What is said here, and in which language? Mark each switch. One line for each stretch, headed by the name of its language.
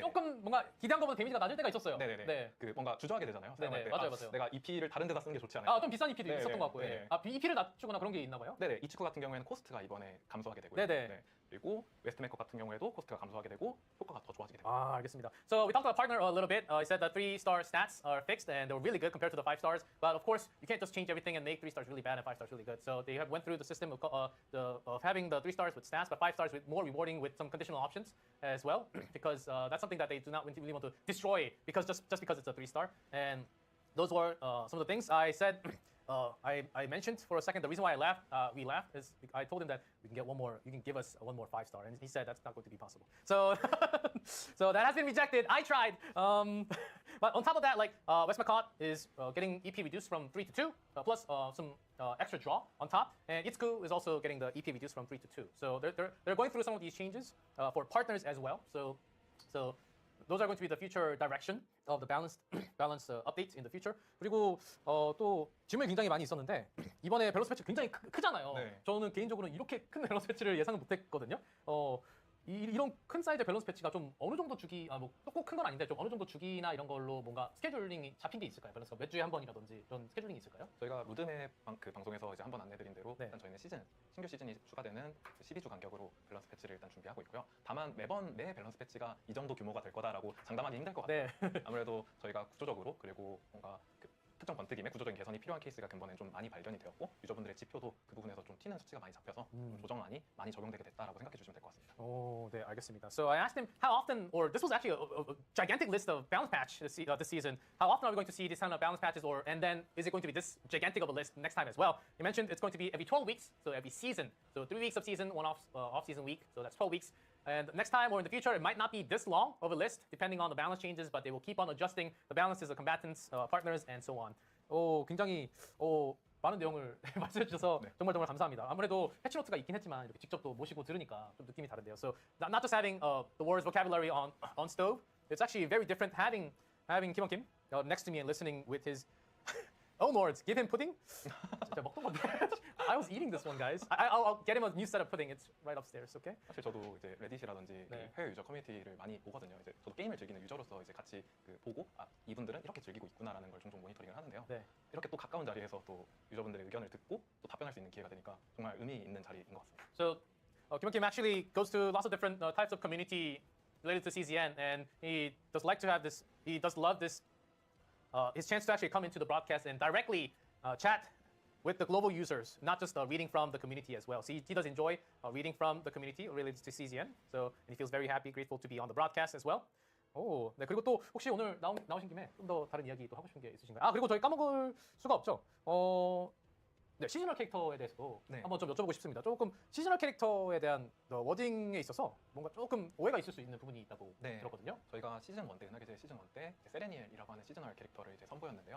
Korean: 조금 뭔가 기대한 것보다 데미지가 낮을 때가 있었어요. 네네네. 네. 그 뭔가 주저하게 되잖아요. 네네. 사용할 때 맞아요. 내가 EP를 다른 데다 쓰는 게 좋지 않아요? 좀 비싼 EP도 네네. 있었던 것 같고요. 네네. EP를 낮추거나 그런 게 있나 봐요? 네네. 이츠쿠 같은 경우에는 코스트가 이번에 감소하게 되고요. 네네. 네. 그리고 웨스트메커 같은 경우에도 코스트가 감소하게 되고 효과가 더 좋아지게 됩니다. 알겠습니다.
English: So we talked about partner a little bit. I said the 3-star stats are fixed and they're really good compared to the 5 stars. But of course, you can't just change everything and make 3 stars really bad and 5 stars really good. So they have went through the system of having the 3 stars with stats, but 5 stars with more rewarding with some conditional options as well, because that's something that they do not really want to destroy because just because it's a 3-star. And those were some of the things I said. I mentioned for a second the reason why we laughed is I told him that we can get one more. You can give us one more 5-star, and he said that's not going to be possible. So, so that has been rejected. I tried, but on top of that, like West Macott is getting EP reduced from 3 to 2, plus some extra draw on top, and Itsuku is also getting the EP reduced from 3 to 2. So they're going through some of these changes for partners as well. So those are going to be the future direction of the balance updates in the future.
Korean: 그리고 또 질문이 굉장히 많이 있었는데 이번에 밸런스 패치 굉장히 크잖아요. 네. 저는 개인적으로는 이렇게 큰 밸런스 패치를 예상을 못했거든요. 이런 큰 사이즈의 밸런스 패치가 좀 어느 정도 주기, 꼭 큰 건 아닌데 좀 어느 정도 주기나 이런 걸로 뭔가 스케줄링이 잡힌 게 있을까요? 밸런스가 몇 주에 한 번이라든지 이런 스케줄링이 있을까요? 저희가 루드맵 그 방송에서 이제 한번 안내드린 대로 네. 일단 저희는 신규 시즌이 추가되는 12주 간격으로 밸런스 패치를 일단 준비하고 있고요. 다만 매번 매 밸런스 패치가 이 정도 규모가 될 거다라고 장담하기 힘들 것 같아요. 네. 아무래도 저희가 구조적으로 그리고 뭔가 그 특정 번뜩임의 구조적인 개선이 필요한 케이스가 근본에 좀 많이 발견이 되었고 유저분들의 지표도 그 부분에서 좀 튀는 수치가 많이 잡혀서 좀 조정안이 많이 적용되게 됐다라고 생각해 주시면 될 것 같습니다. 네, 알겠습니다.
English: So I asked him how often, or this was actually a gigantic list of balance patch this season. How often are we going to see this kind of balance patches, and then is it going to be this gigantic of a list next time as well? He mentioned it's going to be every 12 weeks, so every season. So 3 weeks of season, one off-season week, so that's 12 weeks. And next time or in the future, it might not be this long of a list, depending on the balance changes, but they will keep on adjusting the balances of combatants, partners, and so on.
Korean: 굉장히 많은 내용을 말씀해 주셔서 네. 정말 감사합니다. 아무래도 패치노트가 있긴 했지만 이렇게 직접 또 모시고 들으니까 좀 느낌이 다른데요.
English: So not just having the words vocabulary on stove, it's actually very different having Kim Kim next to me and listening with his oh lords, give him pudding.
Korean: 진짜 먹던 건데.
English: I was eating this one, guys. I'll get him a new set of pudding. It's right upstairs, okay?
Korean: 사실 저도 이제 레딧이라든지 네. 그 해외 유저 커뮤니티를 많이 보거든요. 이제 저도 게임을 즐기는 유저로서 이제 같이 그 보고 이분들은 이렇게 즐기고 있구나라는 걸 종종 모니터링을 하는데요. 네. 이렇게 또 가까운 자리에서 또 유저분들의 의견을 듣고 또 답변할 수 있는 기회가 되니까 정말 의미 있는 자리인 것 같습니다.
English: So Kim Kim actually goes to lots of different types of community related to CZN, and he does like to have this. He does love this. His chance to actually come into the broadcast and directly chat with the global users, not just reading from the community as well. So he does enjoy reading from the community related to CZN. So and he feels very happy, grateful to be on the broadcast as well.
Korean: 네, 그리고 또 혹시 오늘 나오신 김에 좀 더 다른 이야기 또 하고 싶은 게 있으신가요? 그리고 저희 까먹을 수가 없죠. 네, 시즈널 캐릭터에 대해서도 네. 한번 좀 여쭤보고 싶습니다. 조금 시즈널 캐릭터에 대한 워딩에 있어서 뭔가 조금 오해가 있을 수 있는 부분이 있다고 네. 들었거든요. 저희가 시즌 1 때 은하계제 시즌 1 때 세레니엘이라고 하는 시즈널 캐릭터를 이제 선보였는데요.